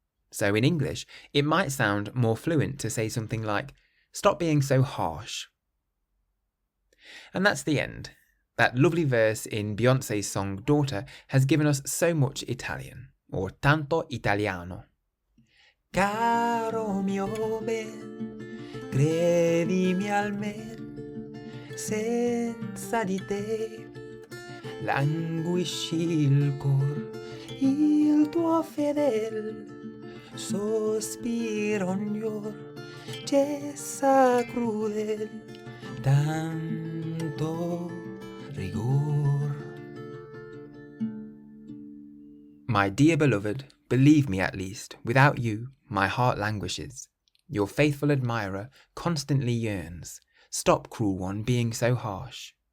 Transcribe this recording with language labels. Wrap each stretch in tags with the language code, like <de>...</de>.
<en>So in English, it might sound more fluent to say something like, stop being so harsh. And that's the end. That lovely verse in Beyoncé's song Daughter has given us so much Italian, or</en> <it>tanto italiano. Caro mio ben, credimi almen, senza di te languisci il cor, il tuo fedel sospiro ognor, cessa crudel, tanto rigor.</it> <en>My dear beloved, believe me at least, without you, my heart languishes. Your faithful admirer constantly yearns. Stop, cruel one, being so harsh.</en>